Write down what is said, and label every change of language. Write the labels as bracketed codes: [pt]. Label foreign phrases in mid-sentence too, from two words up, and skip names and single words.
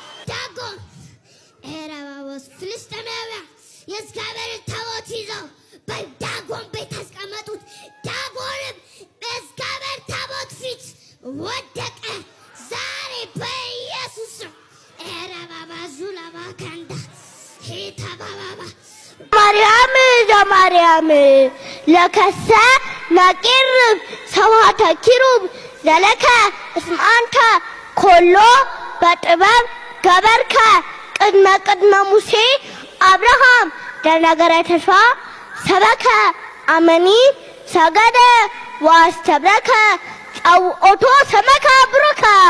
[am] ዳጎን ኤራባቦስ ፍልስጤማውያን የእግዚአብሔርን ታቦት ይዘው በዳጎን ቤት አስቀመጡት። ዳጎንም በእግዚአብሔር ታቦት ፊት ወደቀ። ዛሬ በኢየሱስ ስም ኤራባባ ዙላባ ካንዳ ሂታባባባ ማርያም ዘማርያም [gez] ለከሰ ነቂርብ ሰብሐተ ኪሩብ ዘለከ እስመ አንተ ኮሎ በጥበብ ገበርከ ቅድመ ቅድመ ሙሴ አብርሃም ደነገረ ተስፋ ሰበከ አመኒ ሰገደ ዋስተብረከ ጸውኦቶ ሰመከ ብሩከ